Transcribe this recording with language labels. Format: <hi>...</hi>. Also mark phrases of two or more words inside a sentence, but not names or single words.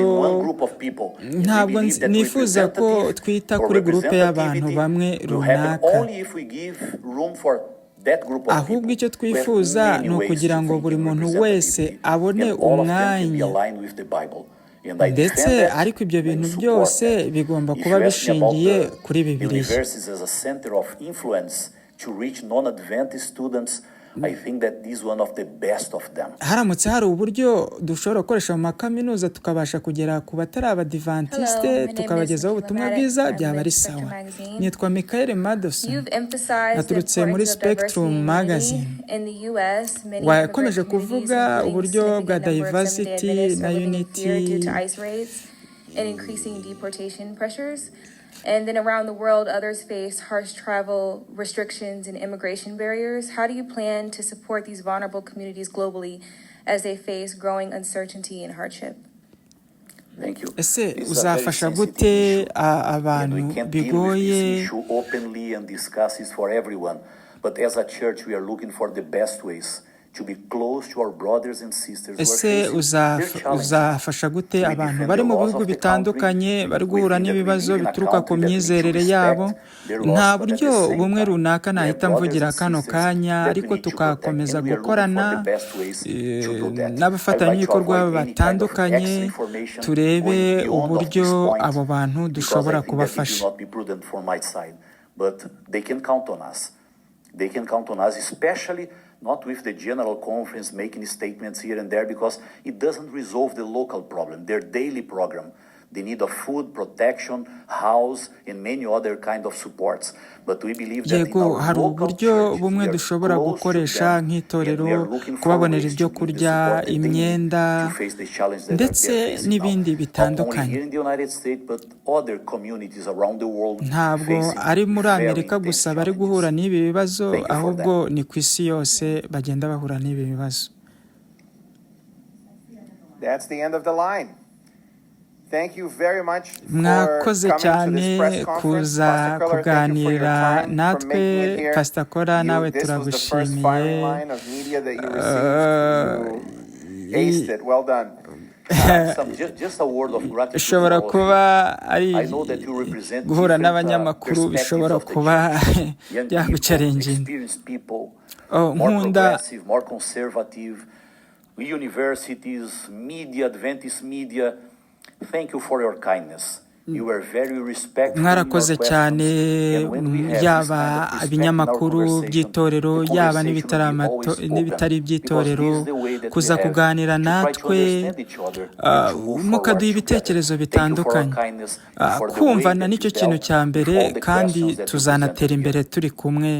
<rw>Ntabwo nifuza ko twita kuri gurupe y'abantu bamwe runaka, ahubwo icyo twifuza ni ukugira ngo buri muntu wese abone umwanya. Ndetse ariko ibyo bintu byose bigomba kuba bishingiye kuri Bibiliya.</rw> <en>I think that this is one of the best of them.</en> <rw>haramutse hari uburyo dushobora gukoresha mu makaminuza tukabasha kugera ku batari abadivantiste tukabagezaho ubutumwa bwiza byaba ari sawa. Nitwa Michael Madison, naturutse muri Spectrum Magazine. Wakomeje kuvuga uburyo bwa diversity na unity</rw> <en>and increasing deportation pressures. And then around the world, others face harsh travel restrictions and immigration barriers. How do you plan to support these vulnerable communities globally as they face growing uncertainty and hardship? Thank you.</en> <rw>Ese uzafasha gute abantu bigoye?</rw> <en>Issue openly and discuss it for everyone. But as a church, we are looking for the best ways to be close to our brothers and sisters.</en> <rw>Ese uzafasha gute abantu bari mu bihugu bitandukanye bari guhura n'ibibazo bituruka ku myizerere yabo? Nta buryo bumwe runaka nahita mvugira kano kanya, ariko tukakomeza gukorana n'abafatanyabikorwa batandukanye turebe uburyo abo bantu dushobora kubafasha.</rw> <en>But they can count on us. They can count on us, especially not with the general conference making statements here and there, because it doesn't resolve the local problem, their daily program. The need of food, protection, house, and many other kind of supports. But we believe that</en> <rw>yego hari uburyo bumwe dushobora gukoresha nk'itorero kubabonera ibyo kurya, imyenda ndetse n'ibindi bitandukanye. Ntabwo ari muri Amerika gusa bari guhura n'ibi bibazo, ahubwo ni ku isi yose bagenda bahura n'ibi bibazo.</rw> <en>That's the end of the line. Thank you very much for</en> <rw>mwakoze</rw> <en>coming to</en> <rw>cyane</rw> <en>this press conference.</en> <rw>kuza</rw> <en>Pastor Köhler, thank you for your</en> <rw>kuganira</rw> <en>time, for</en> <rw>natwe.</rw> <en>making it here.</en> <rw>Pastor Köhler, nawe</rw> <en>This was the first firing</en> <rw>turagushimiye.</rw> <en>line of media that you received. You aced it. Well done. Just a word of gratitude.</en> <rw>Bishobora kuba ari guhura n'abanyamakuru, bishobora kuba byagucarenginga. Nkunda</rw> <en>more conservative universities, media, Adventist media. Thank you for your kindness. You were very respectful.</en> <rw>mwarakoze cyane, yaba ibinyamakuru by'itorero yaba n'ibitari iby'itorero, kuza kuganira natwe mukaduha ibitekerezo bitandukanye. Kumvana nicyo kintu cya mbere, kandi tuzanatera imbere turi kumwe.</rw>